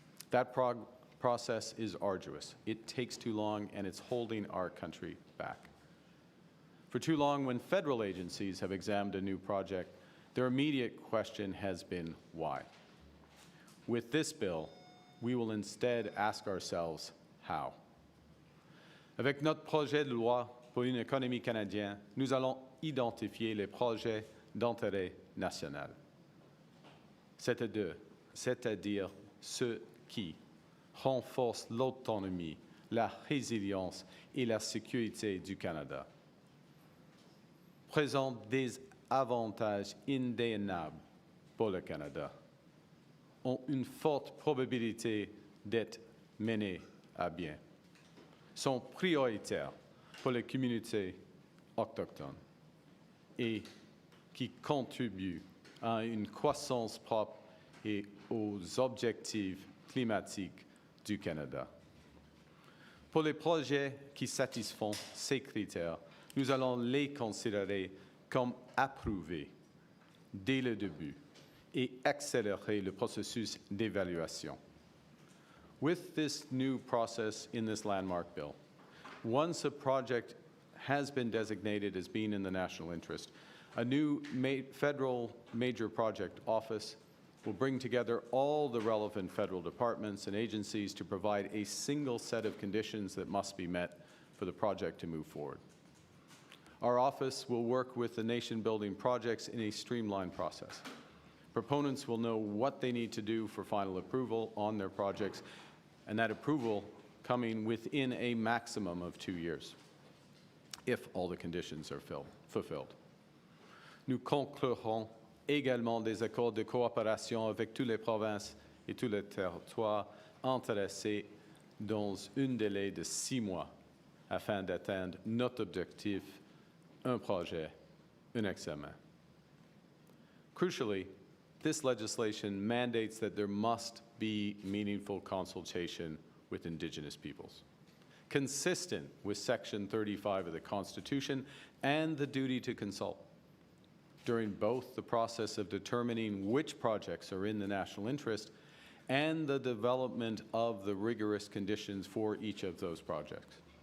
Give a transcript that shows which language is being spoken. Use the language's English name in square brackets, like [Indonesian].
[English] That process is arduous. It takes too long, and it's holding our country back. For too long, when federal agencies have examined a new project, their immediate question has been why. With this bill, we will instead ask ourselves, how? [French] Avec notre projet de loi pour une économie canadienne, nous allons identifier les projets d'intérêt national, c'est-à-dire ceux qui renforcent l'autonomie, la résilience et la sécurité du Canada, présentent des avantages indéniables pour le Canada, ont une forte probabilité d'être menés à bien, sont prioritaires pour les communautés autochtones et qui contribuent à une croissance propre et aux objectifs climatiques du Canada. Pour les projets qui satisfont ces critères, nous allons les considérer comme approuvés dès le début et accélérer le processus d'évaluation. [English] With this new process in this landmark bill, once a project has been designated as being in the national interest, a new federal major project office will bring together all the relevant federal departments and agencies to provide a single set of conditions that must be met for the project to move forward. Our office will work with the nation-building projects in a streamlined process. Proponents will know what they need to do for final approval on their projects, and that approval coming within a maximum of 2 years, if all the conditions are fulfilled. [French] Nous conclurons également des accords de coopération avec toutes les provinces et tous les territoires intéressés dans un délai de 6 mois afin d'atteindre notre objectif, un projet, un examen. [English] Crucially, this legislation mandates that there must be meaningful consultation with Indigenous peoples, consistent with Section 35 of the Constitution and the duty to consult during both the process of determining which projects are in the national interest and the development of the rigorous conditions for each of those projects.